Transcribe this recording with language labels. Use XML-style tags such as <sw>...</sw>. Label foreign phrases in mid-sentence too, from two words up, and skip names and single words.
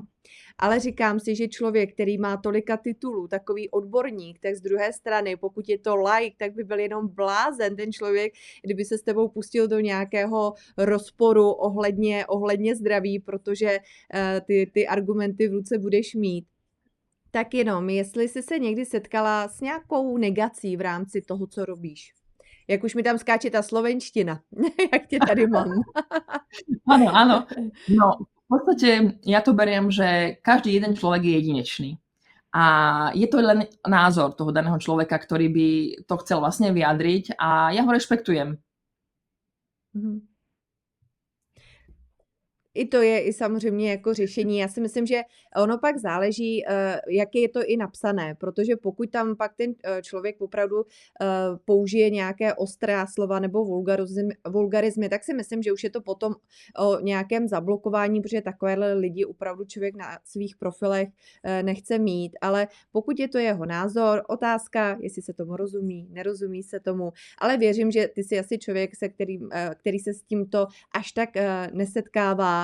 <cs>Ale říkám si, že člověk, který má tolika titulů, takový odborník, tak z druhé strany, pokud je to like, tak by byl jenom blázen ten člověk, kdyby se s tebou pustil do nějakého rozporu ohledně zdraví, protože ty argumenty v ruce budeš mít. Tak jenom, jestli jsi se někdy setkala s nějakou negací v rámci toho, co robíš. Jak už mi tam skáče ta slovenština, jak tě tady mám.</cs> <sk>Áno, áno. No, v podstate ja to beriem, že každý jeden človek je jedinečný. A je to len názor toho daného človeka, ktorý by to chcel vlastne vyjadriť a ja ho rešpektujem.</sk> <cs>Mhm. I to je i samozřejmě jako řešení. Já si myslím, že ono pak záleží, jak je to i napsané, protože pokud tam pak ten člověk opravdu použije nějaké ostrá slova nebo vulgarizmy, tak si myslím, že už je to potom o nějakém zablokování, protože takovéhle lidi opravdu člověk na svých profilech nechce mít, ale pokud je to jeho názor, otázka, jestli se tomu rozumí, nerozumí se tomu, ale věřím, že ty jsi asi člověk, který se s tímto až tak nesetkává.</cs>